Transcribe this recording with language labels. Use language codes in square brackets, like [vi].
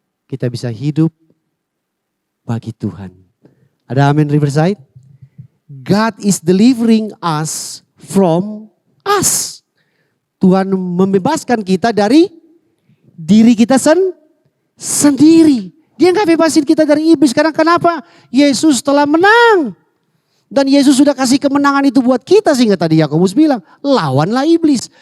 [id] Kita bisa hidup bagi Tuhan. Ada amin Riverside? [en] God is delivering us from us. [id] Tuhan membebaskan kita dari diri kita sendiri. Dia gak bebasin kita dari iblis. Karena kenapa? Yesus telah menang. Dan Yesus sudah kasih kemenangan itu buat kita sehingga tadi Yakobus bilang, lawanlah iblis.